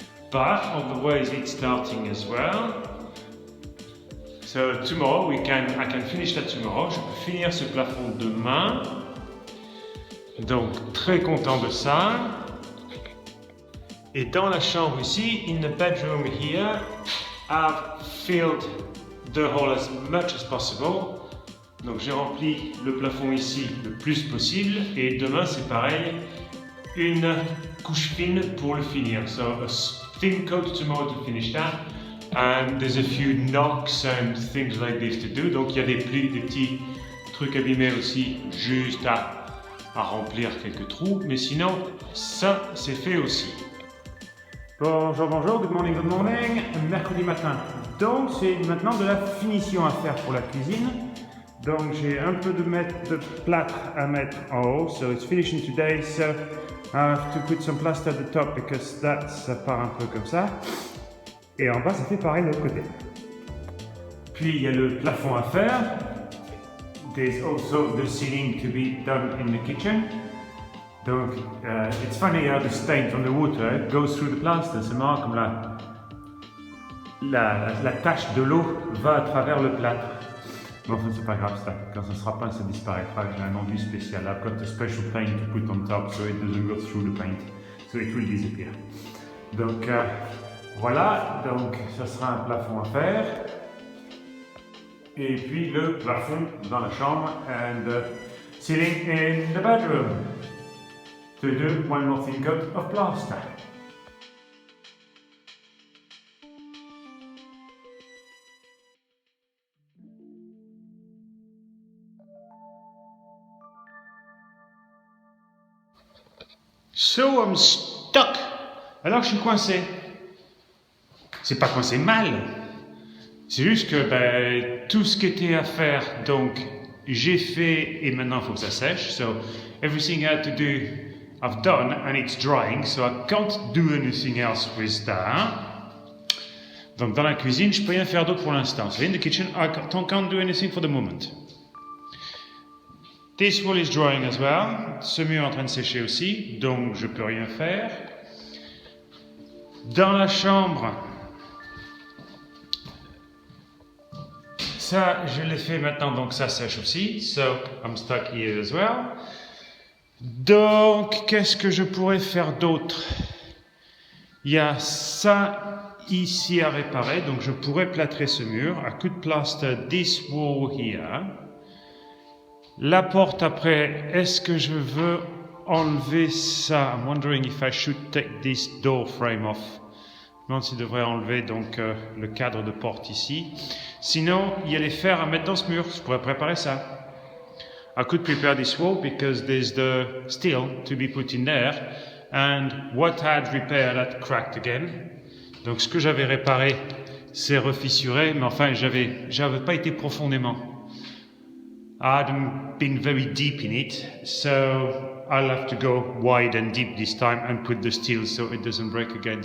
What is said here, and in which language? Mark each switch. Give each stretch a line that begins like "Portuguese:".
English: But on the ways it's starting as well. So tomorrow I can finish that tomorrow.
French: Je peux finir ce plafond demain. Donc très content de ça. Et dans la chambre ici,
English: in the bedroom here, I've filled the hole as much as possible.
French: Donc j'ai rempli le plafond ici le plus possible et demain c'est pareil, une couche fine pour le finir.
English: So a thin coat tomorrow to finish that and there's a few knocks and things like this to do.
French: Donc il y a des petits trucs abîmés aussi juste à remplir quelques trous, mais sinon ça c'est fait aussi. Bonjour, bonjour,
English: good morning,
French: mercredi matin. Donc c'est maintenant de la finition à faire pour la cuisine. Donc j'ai un peu de plâtre à mettre en haut,
English: so it's finishing today, so I have to put some plaster at the top because
French: ça part un peu comme ça. Et en bas ça fait pareil de l'autre côté. Puis il y a le plafond à faire.
English: There's also the ceiling to be done in the kitchen. Donc it's funny how the stain from the water goes through the plaster.
French: C'est marrant comme la tache de l'eau va à travers le plâtre. Bon, c'est pas grave ça. Quand ça sera peint, ça disparaîtra. J'ai un enduit spécial.
English: I've got a special paint to put on top so it doesn't go through the paint. So it will disappear.
French: Donc voilà. Donc ça sera un plafond à faire. Et puis le plafond dans la chambre
English: and the ceiling in the bedroom. To do one more thin coat of plaster. So I'm stuck.
French: Alors je suis coincé. C'est pas coincé mal. C'est juste que tout ce qui était à faire, donc j'ai fait et maintenant il faut que ça sèche.
English: So everything I had to do, I've done and it's drying. So I can't do anything else with that.
French: Donc dans la cuisine, je peux rien faire d'autre pour l'instant.
English: So in the kitchen, I can't do anything for the moment. This wall is drying as well.
French: Ce mur est en train de sécher aussi, donc je peux rien faire. Dans la chambre, ça je l'ai fait maintenant, donc ça sèche aussi.
English: So I'm stuck here as well.
French: Donc, qu'est-ce que je pourrais faire d'autre? Il y a ça ici à réparer, donc je pourrais plâtrer ce mur.
English: I could plaster this wall here.
French: La porte après, est-ce que je veux enlever ça?
English: I'm wondering if I should take this door frame off.
French: Je me demande s'il devrait enlever donc le cadre de porte ici. Sinon, il y a les fers à mettre dans ce mur, je pourrais préparer ça.
English: I could prepare this wall because there's the steel to be put in there, and what I had repaired had cracked again.
French: Donc ce que j'avais réparé s'est refissuré, mais enfin j'avais pas été profondément.
English: I hadn't been very deep in it, so I'll have to go wide and deep this time and put the steel so it doesn't break again.